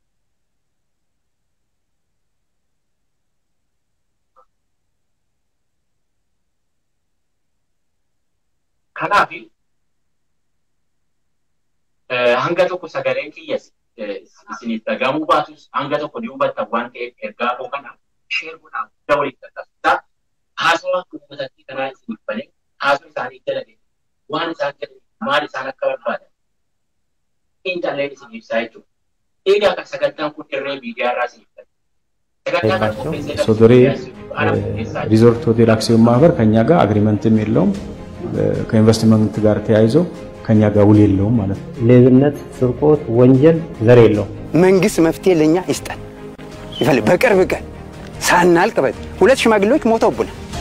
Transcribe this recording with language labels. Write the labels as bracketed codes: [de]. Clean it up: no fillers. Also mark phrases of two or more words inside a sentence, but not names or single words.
[om] Kanaafi hanga tokko sagaleen kiyyas isiniif dhagahamuu baatus hanga tokko ni hubattan waan ta'eef ergaa koo kana sheer godhaa guddaa waliif tattaasisaa haasawaa uummatatti kanaa isiniif banee haasoo isaanii jalate waan isaan jedhan maal isaan akka barbaadan intalleen isiniif ibsaa jechuudha. Egaa kan sagantaan kun irree miidiyaa irraa isiniif ta'a. [am] ሶዶሬ ሪዞርት ሆቴል አክሲዮን ማህበር ከኛ ጋር አግሪመንትም የለውም ከኢንቨስትመንት ጋር ተያይዞ ከኛ ጋር ውል የለውም ማለት ነው። ሌብነት፣ ስርቆት፣ ወንጀል ዘር የለውም። መንግስት መፍትሄ ለኛ ይስጣል። ይፈልግ በቅርብ ቀን ሳናልቅ ሁለት ሽማግሌዎች ሞተውብናል።